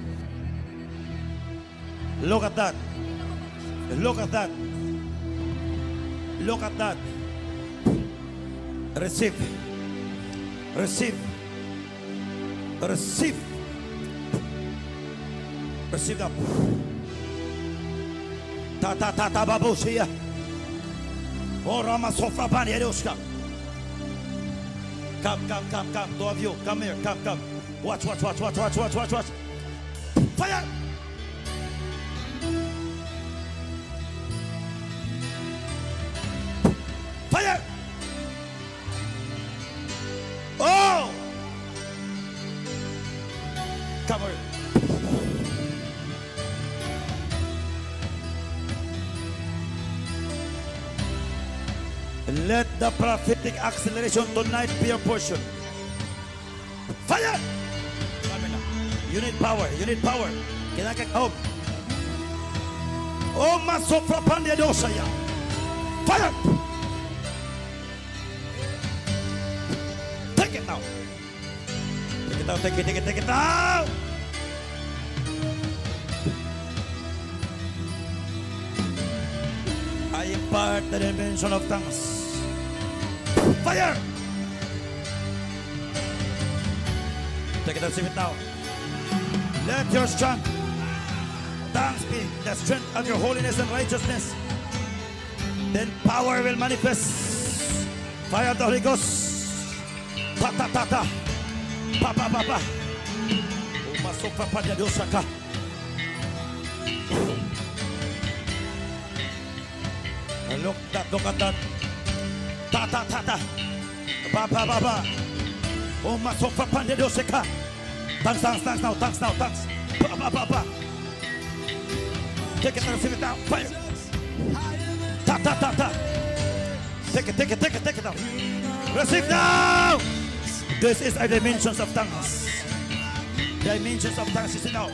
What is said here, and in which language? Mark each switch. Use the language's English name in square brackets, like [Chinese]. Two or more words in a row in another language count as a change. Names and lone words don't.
[English] Look at that. Look at that. Look at that. Receive. Receive. Receive. Receive that. Ta ta ta ta babusiya. Oh Rama Sofra Bani Edoska. Come, come, come, come. Two of you, come here, come, come. Watch, watch, watch, watch, watch, watch, watch, watch. Fire! Fire! Oh! Come here. Let the prophetic acceleration tonight be your portion. Fire! You need power. You need power. [Filipino] Kailangan ka hope. Oh, masofra pandya dosaya. [English] Fire! Take it now. Take it out. Take it. Take it. Take it now. I impart the dimension of tongues. Fire! Take it and receive it now. Let your strength, tongues be the strength of your holiness and righteousness. Then power will manifest. Fire of the Holy Ghost. Ta ta ta ta. Pa pa pa pa. Umasopra pa dia dosaka. Look at that. Ta ta ta ta. Ba ba ba ba. Oh masofra pande doseka. Thanks now. Thanks. Ba ba ba ba. Take it and receive it now. Fire. Ta ta ta ta. Take it now. Receive now. This is our dimensions of tongues. Dimensions of tongues is now.